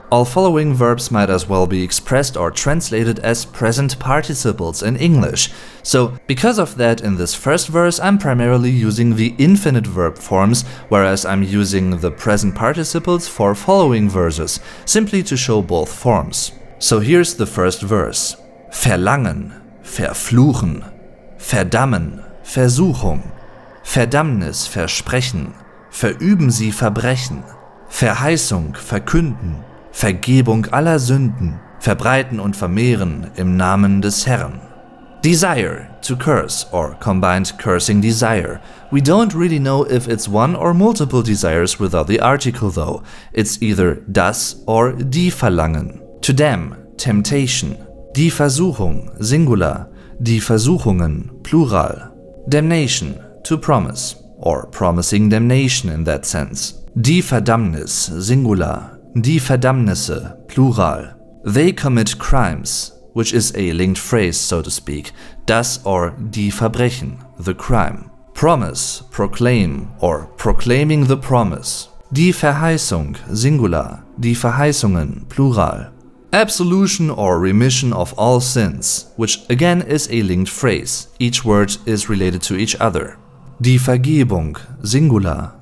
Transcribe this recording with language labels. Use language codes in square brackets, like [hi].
[en] All following verbs might as well be expressed or translated as present participles in English. So, because of that, in this first verse I'm primarily using the infinite verb forms, whereas I'm using the present participles for following verses, simply to show both forms. So here's the first verse. [de] Verlangen, verfluchen, verdammen, Versuchung, Verdammnis, Versprechen, verüben Sie Verbrechen, Verheißung, verkünden, Vergebung aller Sünden, verbreiten und vermehren im Namen des Herrn. [en] Desire, to curse, or combined cursing desire. We don't really know if it's one or multiple desires without the article though. It's either das or [de] die Verlangen. [en] To damn, temptation. [de] Die Versuchung, singular. Die Versuchungen, plural. [en] Damnation, to promise, or promising damnation in that sense. [de] Die Verdammnis, singular. Die Verdammnisse, plural. [en] They commit crimes, which is a linked phrase, so to speak. Das or [de] die Verbrechen, [en] the crime. Promise, proclaim, or proclaiming the promise. [de] Die Verheißung, singular. Die Verheißungen, plural. [en] Absolution or remission of all sins, which again is a linked phrase. Each word is related to each other. [de] Die Vergebung, singular.